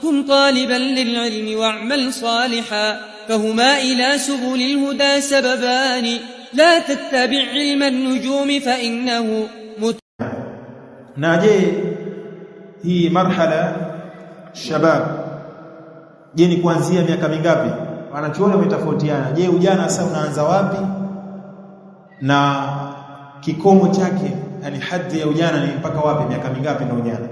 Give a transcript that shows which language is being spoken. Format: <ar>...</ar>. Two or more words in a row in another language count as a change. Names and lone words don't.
<ar>كن طالبا للعلم واعمل صالحا فهما إلى سبل الهدى سببان لا تتبع علم النجوم فإنه</ar> <sw>ناجي hii</sw> <ar>مرحلة شباب,</ar> <sw>je ni kuanzia miaka mingapi? Wanachuoni wametofautiana. Je, ujana sasa unaanza wapi na kikomo chake, yani hadhi ya ujana ni mpaka wapi, miaka mingapi na ujana?</sw>